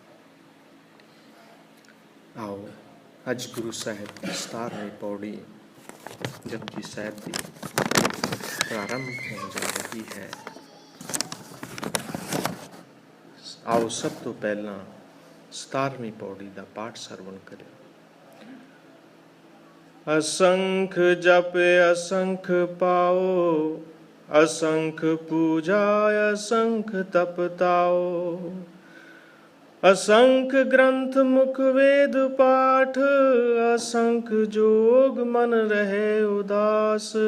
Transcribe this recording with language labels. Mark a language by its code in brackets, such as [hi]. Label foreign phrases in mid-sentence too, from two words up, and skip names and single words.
[pa] ਆਓ ਅੱਜ ਗੁਰੂ ਸਾਹਿਬ ਦੀ 17ਵੀਂ ਪੌੜੀ ਜਪਜੀ ਸਾਹਿਬ ਦੀ ਪ੍ਰਾਰੰਭ ਹੋਣ ਜਾ ਰਹੀ ਹੈ। ਆਓ ਸਭ ਤੋਂ ਪਹਿਲਾਂ 17ਵੀਂ ਪੌੜੀ ਦਾ ਪਾਠ ਸਰਵਣ ਕਰਿਓ। ਅਸੰਖ ਜਪ ਅਸੰਖ ਪਾਓ, ਅਸੰਖ ਪੂਜਾ ਅਸੰਖ ਤਪ ਤਾਓ, ਅਸੰਖ ਗ੍ਰੰਥ ਮੁਖ ਵੇਦ ਪਾਠ, ਅਸੰਖ ਜੋਗ ਮਨ ਰਹੇ ਉਦਾਸ,